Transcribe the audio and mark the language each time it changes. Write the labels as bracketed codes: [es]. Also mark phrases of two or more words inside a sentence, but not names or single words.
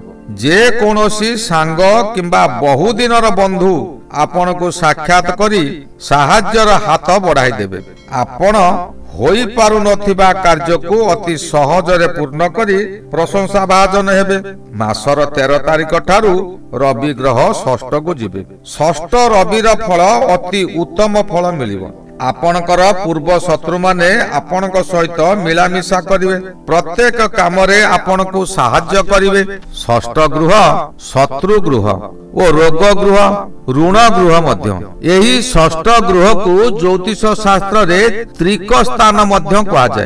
[or] ଯେ କୌଣସି ସାଙ୍ଗ କିମ୍ବା ବହୁଦିନର ବନ୍ଧୁ ଆପଣ କୁ ସାକ୍ଷାତ କରି ସାହାଯ୍ୟର ହାତ ବଢ଼ାଇ ଦେବେ। ଆପଣ ହୋଇ ପାରୁ ନଥିବା କାର୍ଯ୍ୟ କୁ ଅତି ସହଜ ରେ ପୂର୍ଣ୍ଣ କରି ପ୍ରଶଂସା ଭାଜନ ହେବେ। ମାସର 13 ତାରିଖ ଠାରୁ ରବି ଗ୍ରହ ଷଷ୍ଠ କୁ ଯିବେ। ଷଷ୍ଠ ରବିର ଫଳ ଅତି ଉତ୍ତମ ଫଳ ମିଳିବ। ଆପଣଙ୍କର ପୂର୍ବ ଶତ୍ରୁମାନେ ଆପଣଙ୍କ ସହିତ ମିଳାମିଶା କରିବେ। ପ୍ରତ୍ୟେକ କାମରେ ଆପଣଙ୍କୁ ସାହାଯ୍ୟ କରିବେ। ଷଷ୍ଠ ଗୃହ ଶତ୍ରୁ ଗୃହ ଓ ରୋଗ ଗୃହ, ଋଣ ଗୃହ ମଧ୍ୟ। ଏହି ଷଷ୍ଠ ଗୃହକୁ ଜ୍ୟୋତିଷ ଶାସ୍ତ୍ରରେ ତ୍ରିକ ସ୍ଥାନ ମଧ୍ୟ କୁହାଯାଏ।